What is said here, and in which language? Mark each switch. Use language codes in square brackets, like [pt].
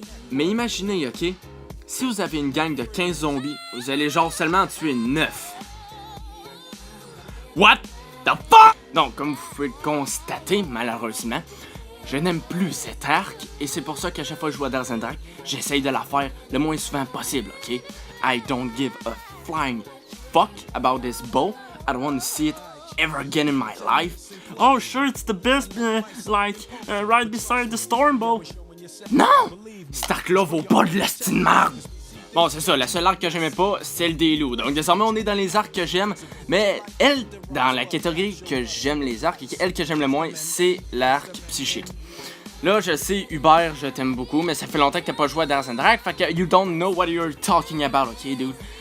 [fr] Mais imaginez, ok? Si vous avez une gang de 15 zombies, vous allez genre seulement en tuer 9. [en] What the fuck? [fr] Donc, comme vous pouvez le constater, malheureusement, je n'aime plus cet arc, et c'est pour ça qu'à chaque fois que je joue à Darazendrach, j'essaye de la faire le moins souvent possible, ok? [en] I don't give a flying fuck about this bow. I don't want to see it ever again in my life. Oh, sure, it's the best, right beside the storm bow. [fr] Non! Cet arc-là vaut pas de l'estime de marde! Bon, c'est ça, la seule arc que j'aimais pas, c'est celle des loups. Donc, désormais, on est dans les arcs que j'aime. Mais elle, dans la catégorie que j'aime les arcs, et elle que j'aime le moins, c'est l'arc psychique. Là, je sais, Hubert, je t'aime beaucoup, mais ça fait longtemps que t'as pas joué à Darazendrach, fait que [en] you don't know what you're talking about, ok, dude?